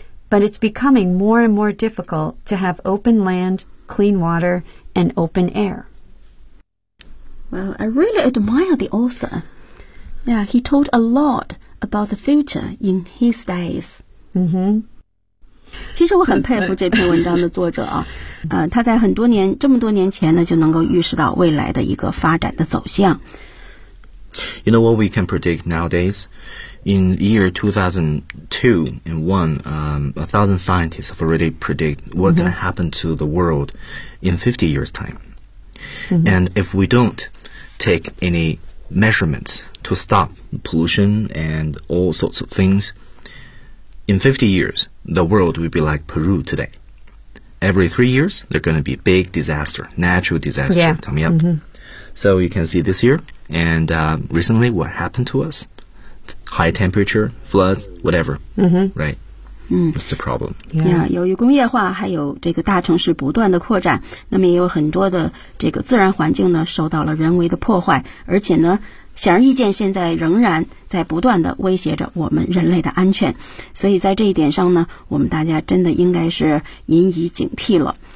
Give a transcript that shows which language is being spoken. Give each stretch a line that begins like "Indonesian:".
English: But it's becoming more and more difficult to have open land, clean water, and open air. Well, I really admire the author. Yeah, he told a lot about the future in his days. 嗯哼，
Chinese: 其实我很佩服这篇文章的作者啊，他在很多年这么多年前呢，就能够预示到未来的一个发展的走向。
English: You know what we can predict nowadays? In year 2002 and 2001, 1,000 scientists have already predict what can happen to the world in 50 years time. And if we don't take any measurements. To stop pollution and all sorts of things. In 50 years, the world will be like Peru today. Every 3 years, there's going to be a big disaster, natural disaster coming up. So you can see this year and recently what happened to us, high temperature, floods, whatever, right? What's the problem?
Chinese: Yeah, 由于工业化还有这个大城市不断的扩展，那么也有很多的这个自然环境呢受到了人为的破坏，而且呢显而易见现在仍然在不断的威胁着我们人类的安全。所以在这一点上呢，我们大家真的应该是引以警惕了。